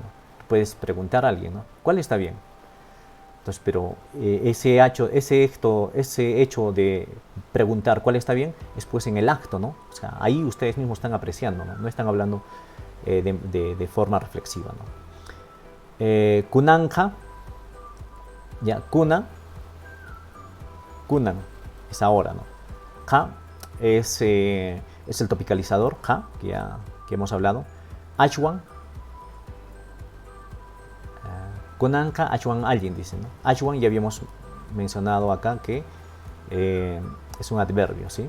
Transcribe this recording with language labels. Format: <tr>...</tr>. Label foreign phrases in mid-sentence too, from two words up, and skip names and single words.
<es>Puedes preguntar a alguien, ¿no? ¿Cuál está bien? Entonces, pero ese hecho de preguntar cuál está bien es pues en el acto, ¿no? O sea, ahí ustedes mismos están apreciando, ¿no? No están hablando de forma reflexiva, ¿no? Kunanka, ya, kunan es ahora, ¿no? Ka es el topicalizador, ka, que hemos hablado.</es> <qu>Ashwan, Kunanka,</qu> <es>Ashwan alguien, dice, ¿no? Ashwan ya habíamos mencionado acá que es un adverbio, ¿sí?</es>